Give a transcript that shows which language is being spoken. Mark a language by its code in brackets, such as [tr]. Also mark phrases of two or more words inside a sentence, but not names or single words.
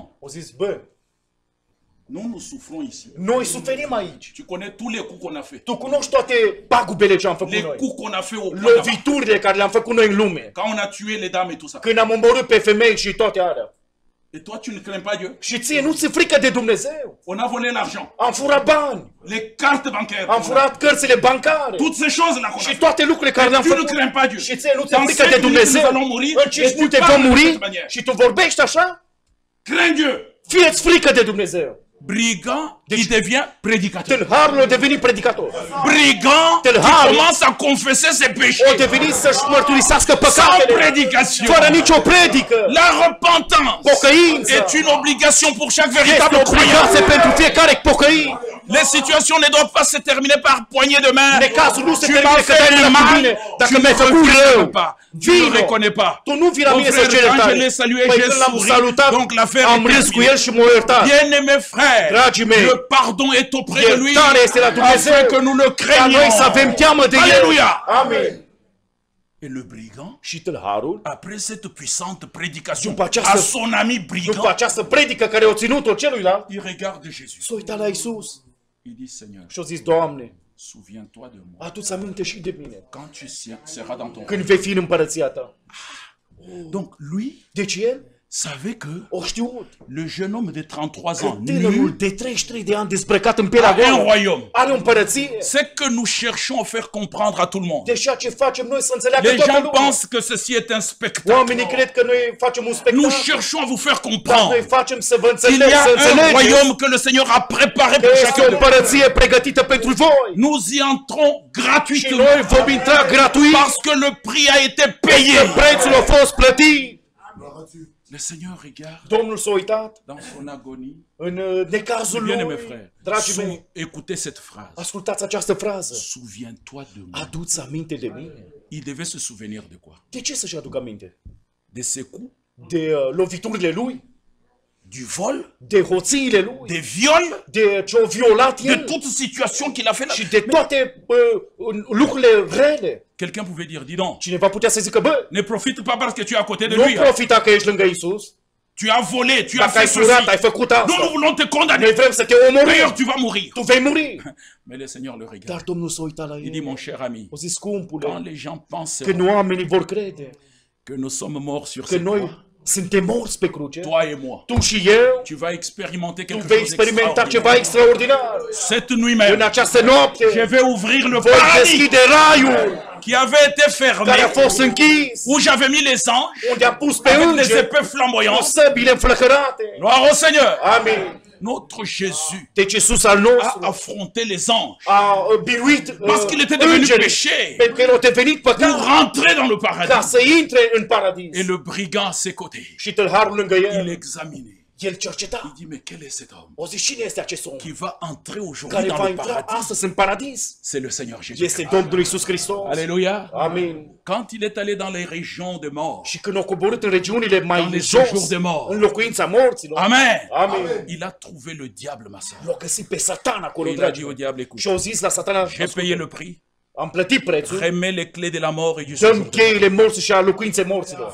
[ro] O zis, bă, [fr] nous souffrons ici. [ro] noi suferim aici. [fr] Tu connais tous les coups qu'on a fait. [ro] Tu cunoști toate pagubele ce am făcut [fr] Les [ro] noi. [fr] coups qu'on a fait au point là-bas. [ro] Loviturile care le-am făcut noi în lume. [fr] Quand on a tué les dames et tout ça. [ro] Când am omorât pe femei și toate alea. [fr] Et toi, tu ne crains pas Dieu. [ro] Și ție nu ți frică de Dumnezeu. [fr] On a volé l'argent, [ro] Am furat bani. [fr] les cartes bancaires, [ro] Am furat cărțile bancare. [fr] toutes ces choses-là qu'on a [ro] Și [fr] fait. [ro] toate lucrurile care le-am [fr] Tu ne [ro] făcut. [fr] crains pas Dieu. [ro] Și ție nu ți [fr] Dans [ro] frică [fr] 5 [ro] de [fr] minutes, nous [ro] Dumnezeu. [fr] allons mourir. [ro] În [fr] Et [ro] 5 [fr] tu [ro] minute [fr] parles [ro] vom [fr] de [ro] muri. [fr] cette manière. [ro] Și tu vorbești așa? [fr] Crains Dieu. [ro] Fie-ți frică de Dumnezeu. [fr] Brigand qui devient prédicateur. [ro] Tâlharul a devenit predicator. [fr] Brigand qui [ro] Tâlharul [fr] commence à confesser ses [ro] a [fr] péchés [ro] devenit să-și mărturisească [fr] sans [ro] păcatele. [fr] prédication. [ro] Fără nicio predică. [fr] La repentance [ro] Pocăință. [fr] est une obligation pour chaque [ro] Este [fr] véritable croyant. [ro] obligație pentru fiecare pocăit. [fr] Les situations ne doivent pas se terminer par poignée de main. [ro] Necazul nu se [fr] Tu [ro] termină [fr] m'as [ro] că [fr] fait [ro] dai [fr] le [ro] mâna cu [fr] mal, [ro] mine. [fr] tu [ro] Dacă [fr] ne [ro] mi-ai făcut rău, [fr] reconnais pas. Tu ne [ro] vino. [fr] reconnais pas. [ro] Tu nu vii la [fr] Mon [ro] mine să [fr] frère, [ro] ceri [fr] quand je [ro] iertare. [fr] l'ai salué, [ro] Păi [fr] j'ai [ro] când l-am [fr] souri. [ro] salutat, [fr] Donc l'affaire [ro] am [fr] est [ro] râs cu [fr] terminée. [ro] el și m-a iertat. [fr] Bien-aimés frères, [ro] Dragii mei, [fr] le pardon est auprès de lui [ro] iertarea este la Dumnezeu. [fr] afin que nous le [ro] Ca noi să avem [fr] craignions. [ro] teamă de el. [fr] Alléluia. [ro] Amin. [fr] Et le brigand, [ro] Și tâlharul, [fr] après cette puissante prédication [ro] După această- [fr] à son ami [ro] după [fr] brigand, [ro] această predică care o ținut-o celuilalt, [fr] il regarde Jésus. [ro] s-a uitat la Iisus [fr] Il dit, Seigneur, [ro] și a zis, Doamne, [fr] souviens-toi de moi [ro] adu-ți aminte și de mine [fr] quand tu seras dans ton [ro] când vei fi în împărăția ta. [fr] Donc lui [ro] Deci el [fr] savait que [ro] o știut [fr] le jeune homme de 33 [ro] că [fr] ans, [ro] tânărul nu, de 33 de ani dezbrăcat în pielea [fr] a un [ro] goală [fr] royaume. [ro] are o împărăție. [fr] C'est que nous cherchons à faire comprendre à tout le monde. [ro] Deci ceea ce facem noi să înțeleagă [fr] Les [ro] toată [fr] gens [ro] lumea. [fr] pensent que ceci est un spectacle. [ro] Oamenii cred că noi facem un [fr] Nous [ro] spectacol. [fr] cherchons à vous faire [ro] Dar noi [fr] comprendre [ro] facem să vă [fr] qu'il y [ro] înțelegeți, să [fr] a un [ro] înțelegeți [fr] royaume que le Seigneur a préparé [ro] că [fr] pour [ro] este [fr] chacun [ro] o [fr] de nous. [ro] împărăție pregătită pentru voi. [fr] Nous y entrons [ro] Și [fr] gratuitement [ro] noi vom intra gratuit [fr] parce que le prix a été payé. [ro] că prețul a fost plătit. [fr] Le Seigneur regarde [ro] Domnul s-a uitat [fr] dans son agonie. [ro] în necazul [fr] Bien aimé [ro] lui. [fr] frère, [ro] Dragii mei, [fr] écoutez cette phrase. [ro] ascultați această frază. [fr] Souviens-toi de moi. [ro] Adu-ți aminte de mine. [fr] Il devait se souvenir de quoi? [ro] De ce să-și aducă aminte? [fr] De ses coups, [ro] De loviturile lui? [fr] du vol, [ro] De hoțiile lui? [fr] des viols, [ro] De ce-o violat [fr] de [ro] el? [fr] toute situation qu'il a fait là. [ro] Și de toate lucrurile rele? [fr] Quelqu'un pouvait dire, dis donc, [ro] Cineva putea să zică, bă, [fr] ne profite pas parce que tu es à côté de [ro] nu [fr] lui. Hein. [ro] profita că ești lângă Isus. [fr] Tu as volé, tu as [ro] Dacă ai [fr] fait [ro] furat, [fr] ceci. [ro] ai făcut [fr] Nous, nous [ro] asta. [fr] voulons te [ro] Noi [fr] condamner. [ro] vrem să te [fr] D'ailleurs, [ro] omorim. [fr] tu vas mourir. [ro] Tu vei muri. [fr] Mais le Seigneur le regarde. [ro] Dar Domnul s-a uitat la [fr] Il dit, [ro] el. [fr] mon cher ami, [ro] O zis, [fr] quand [ro] scumpule, [fr] les gens pensent [ro] când oamenii vor crede [fr] que nous sommes morts sur [ro] că [fr] cette croix, [ro] noi suntem morți pe cruce, [fr] toi et moi, [ro] tu și eu, [fr] tu vas expérimenter [ro] tu [fr] quelque [ro] vei [fr] chose [ro] experimenta ceva [fr] d'extraordinaire. [ro] extraordinar. [fr] Cette nuit [ro] În [fr] même, [ro] această noapte [fr] je vais ouvrir le [ro] voi [fr] paradis [ro] deschide raiul [fr] qui avait été fermé, [ro] care a fost închis, [fr] où j'avais mis les anges [ro] unde a pus pe [fr] avec les [ro] îngeri [fr] épées [ro] cu [fr] flamboyantes. [ro] săbile înflăcărate. [fr] Gloire au Seigneur. [ro] Amin. [fr] Notre Jésus [ro] Deci Iisus al [fr] a [ro] nostru [fr] affronté les anges [ro] a biruit [fr] parce qu'il était devenu [ro] îngerii, [fr] péché [ro] pentru că el a devenit [fr] pour [ro] păcat [fr] rentrer dans le [ro] ca [fr] paradis. [ro] să intre în paradis. [fr] Et le brigand à ses côtés, [ro] Și tâlharul lângă [fr] il [ro] el, [fr] examinait. [ro] el cerceta. [fr] Il dit, mais quel est cet homme [ro] O zi, cine este acest om [fr] qui va entrer aujourd'hui [ro] care [fr] dans [ro] va [fr] le [ro] intra [fr] paradis? [ro] astăzi în paradis? [fr] C'est le Seigneur Jésus. [ro] Este Domnul Iisus Hristos. [fr] Alléluia. [ro] Amin. [fr] Quand il est allé dans les régions de mort, [ro] Și când a coborât în regiunile [fr] Dans [ro] mai [fr] les [ro] jos, [fr] séjours de mort. [ro] în locuința morților, [fr] Amen. [ro] Amin. [fr] Il a trouvé le diable, ma soeur. [ro] l-a găsit pe Satan acolo, [fr] Il a [ro] dragi [fr] dit au [ro] mei. [fr] diable, écoute, [ro] Și au zis la Satana, [fr] j'ai payé le prix, [ro] am plătit prețul, [fr] remets les clés de la mort et du [ro] dăm [fr] séjour. [ro] cheile morții și a locuinței morților.